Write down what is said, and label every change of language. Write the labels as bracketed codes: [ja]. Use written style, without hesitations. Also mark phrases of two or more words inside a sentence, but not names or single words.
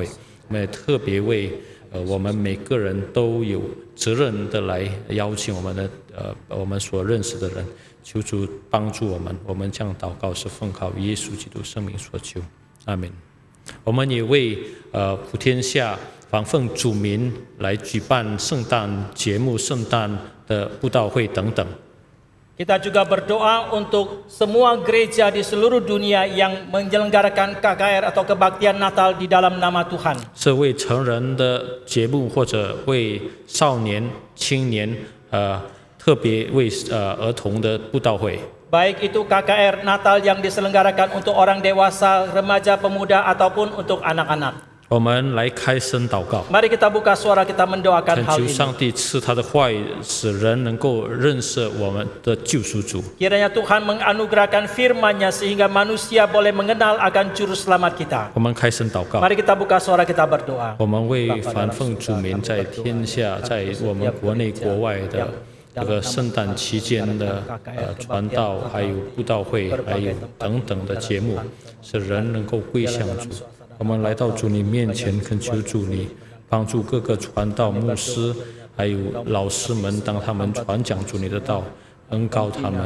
[zh] 我们也特别为我们每个人都有责任的来邀请我们所认识的人，求主帮助我们。我们这样祷告是奉靠耶稣基督圣名所求，阿们。我们也为普天下防奉主民来举办圣诞节目、圣诞的布道会等等。 [id] Kita juga berdoa untuk semua gereja di seluruh dunia yang menyelenggarakan KKR atau kebaktian Natal di dalam nama Tuhan. [zh] 是为成人的节目或者为少年、青年，特别为儿童的布道会。 [id] Baik itu KKR Natal yang diselenggarakan untuk orang dewasa, remaja, pemuda ataupun untuk anak-anak. [zh] 我们来开声祷告， [id] Mari kita buka suara kita mendoakan [zh] 恳 [id] hal [zh] 求 [id] ini. [zh] 上帝赐他的话语，使人能够认识我们的救赎主。 [id] Kiranya Tuhan menganugerahkan firman-Nya sehingga manusia boleh mengenal akan juru selamat kita. [zh] 我们开声祷告， [id] Mari kita buka suara kita berdoa. [zh] 我们为凡奉主名在天下，在我们国内国外的这个圣诞期间的传道，还有布道会，还有等等的节目，使人能够归向主。我们来到主你面前，恳求主你帮助各个传道牧师，还有老师们，当他们传讲主你的道，恩膏他们，